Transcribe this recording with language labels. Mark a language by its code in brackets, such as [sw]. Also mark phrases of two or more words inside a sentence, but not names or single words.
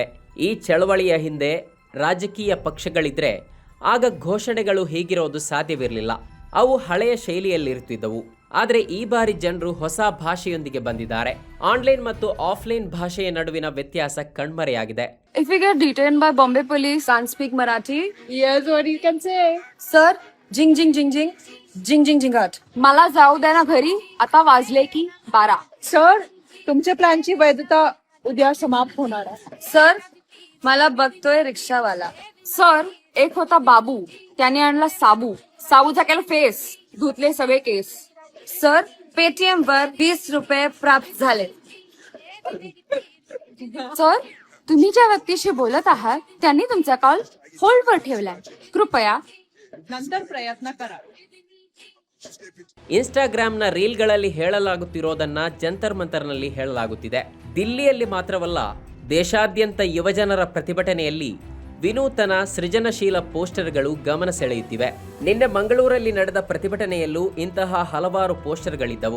[kn] ಈ ಚಳವಳಿಯ ಹಿಂದೆ ರಾಜಕೀಯ ಪಕ್ಷಗಳಿದ್ರೆ ಆಗ ಘೋಷಣೆಗಳು ಹೀಗಿರೋದು ಸಾಧ್ಯವಿರಲಿಲ್ಲ. ಅವು ಹಳೆಯ ಶೈಲಿಯಲ್ಲಿರುತ್ತಿದ್ದವು. ಆದರೆ ಈ ಬಾರಿ ಜನರು ಹೊಸ ಭಾಷೆಯೊಂದಿಗೆ ಬಂದಿದ್ದಾರೆ. ಆನ್ಲೈನ್ ಮತ್ತು ಆಫ್ಲೈನ್ ಭಾಷೆಯ ನಡುವಿನ ವ್ಯತ್ಯಾಸ ಕಣ್ಮರೆಯಾಗಿದೆ. [en] If we get detained by Bombay police, can't speak Marathi. Here's what you can say. Sir, [mr] जिंग जिंग जिंग जिंग जिंग जिंग जिंगाट. मला जाऊ द्या ना घरी, आता वाजले की 12. सर, तुमच्या प्लॅनची वैधता उद्या समाप्त होणार आहे. सर, मला बघतोय रिक्षावाला. सर, एक होता बाबू, त्याने आणला साबू. साबूचा केला फेस, धुतले सगळे केस. सर, पेटीएम वर 20 रुपये प्राप्त झाले. सर, तुम्ही ज्या व्यक्तीशी बोलत आहात त्यांनी तुमचा कॉल होल्डवर ठेवलाय. कृपया नंतर प्रयत्न करा. [kn] ಇನ್ಸ್ಟಾಗ್ರಾಮ್ನ ರೀಲ್ಗಳಲ್ಲಿ ಹೇಳಲಾಗುತ್ತಿರೋದನ್ನ ಜಂತರ್ ಮಂತರ್ನಲ್ಲಿ ಹೇಳಲಾಗುತ್ತಿದೆ. ದಿಲ್ಲಿಯಲ್ಲಿ ಮಾತ್ರವಲ್ಲ, ದೇಶಾದ್ಯಂತ ಯುವಜನರ ಪ್ರತಿಭಟನೆಯಲ್ಲಿ ವಿನೂತನ ಸೃಜನಶೀಲ ಪೋಸ್ಟರ್ಗಳು ಗಮನ ಸೆಳೆಯುತ್ತಿವೆ. ನಿನ್ನೆ ಮಂಗಳೂರಲ್ಲಿ ನಡೆದ ಪ್ರತಿಭಟನೆಯಲ್ಲೂ ಇಂತಹ ಹಲವಾರು ಪೋಸ್ಟರ್ಗಳಿದ್ದವು.